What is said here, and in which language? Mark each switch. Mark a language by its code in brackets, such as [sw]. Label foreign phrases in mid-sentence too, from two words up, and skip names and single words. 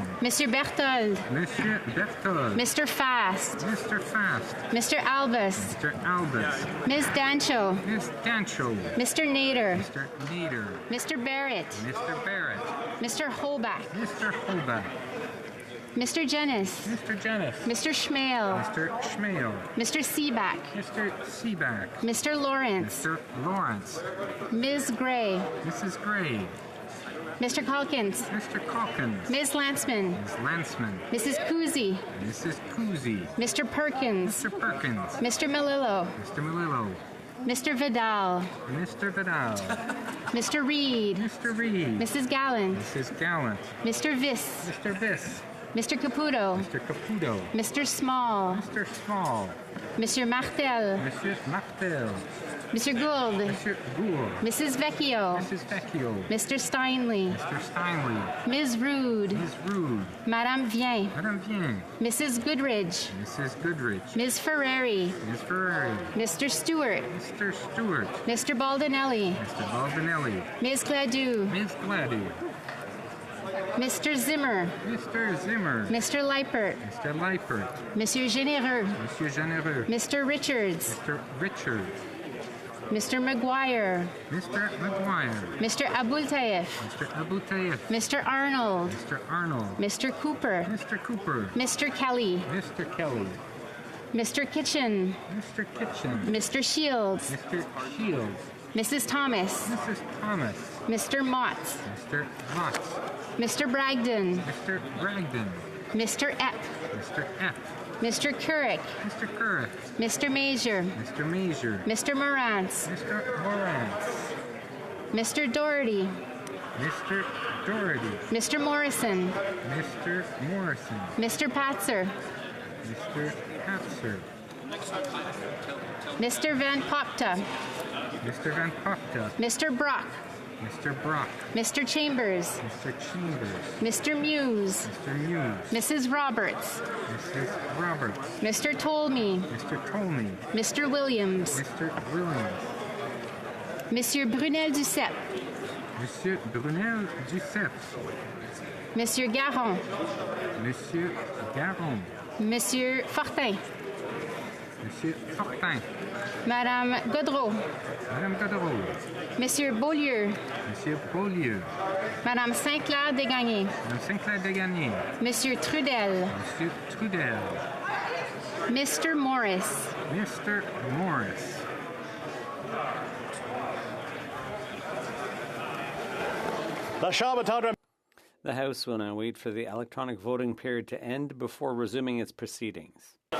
[en] Mr. Berthold. Monsieur Berthold. Mr. Fast. Mr. Fast. Mr. Albus. Mr. Albus. Ms. Dancho. Ms. Dancho. Mr. Nader. Mr. Nader. Mr. Barrett. Mr. Barrett. Mr. Holbach. Mr. Holbach. Mr. Jennis. Mr. Jennis. Mr. Schmale. Mr. Schmale. Mr. Seaback. Mr. Seaback. Mr. Lawrence. Mr. Lawrence. Ms. Gray. Mrs. Gray. Mr. Calkins. Mr. Calkins. Ms. Lanceman. Ms. Lanceman. Mrs. Kuzi. Mrs. Kuzi. Mr. Perkins. Mr. Perkins. Mr. Melillo. Mr. Melillo. Mr. Vidal. Mr. Vidal. Mr. Reed. Mr. Reed. Mrs. Gallant. Mrs. Gallant. Mr. Viss. Mr. Viss. Mr. Caputo. Mr. Caputo. Mr. Small. Mr. Small. Monsieur Martel. Monsieur Martel. Mr. Gould. Monsieur Gould. Mrs. Vecchio. Mrs. Vecchio. Mr. Steinley. Mr. Steinley. Ms. Rude. Ms. Rude. Madame Vien. Madame Vien. Mrs. Goodridge. Mrs. Goodridge. Ms. Ferrari. Ms. Ferrari. Mr. Stewart. Mr. Stewart. Mr. Baldinelli. Mr. Baldinelli. Ms. Gladue. Ms. Gladue. Mr. Zimmer. Mr. Zimmer. Mr. Leipert. Mr. Leipert. Monsieur Généreux. Monsieur Généreux. Mr. Richards. Mr. Richards. Mr. McGuire. Mr. McGuire. Mr. Abultaif. Mr. Abultaif. Mr. Arnold. Mr. Arnold. Mr. Cooper. Mr. Cooper. Mr. Kelly. Mr. Kelly. Mr. Kitchen. Mr. Kitchen. Mr. Shields. Mr. Shields. Mrs. Thomas. Mrs. Thomas. Mr. Mott. Mr. Mott. Mr. Bragdon. Mr. Bragdon. Mr. Epp. Mr. Epp. Mr. Couric. Mr. Couric. Mr. Major. Mr. Major. Mr. Morantz. Mr. Morantz. Mr. Doherty. Mr. Doherty. Mr. Morrison. Mr. Morrison. Mr. Patzer. Mr. Patzer. Mr. Van Popta. Mr. Van Popta. Mr. Brock. Mr. Brock. Mr. Chambers. Mr. Chambers. Mr. Muse. Mr. Muse. Mrs. Roberts. Mrs. Roberts. Mr. Tolmie. Mr. Tolmie. Mr. Williams. Mr. Williams. Monsieur Brunel Duceppe. Monsieur Brunel Duceppe. Monsieur Garon. Monsieur Garon. Monsieur Fortin. Monsieur Fortin. Madame Godreau. Madame Godreau. Monsieur Beaulieu. Monsieur Beaulieu. Madame Saint-Clair Desgagnés. Madame Saint-Clair Desgagnés. Monsieur Trudel. Monsieur Trudel. Mr. Morris. Mr. Morris. The House will now wait for the electronic voting period to end before resuming its proceedings.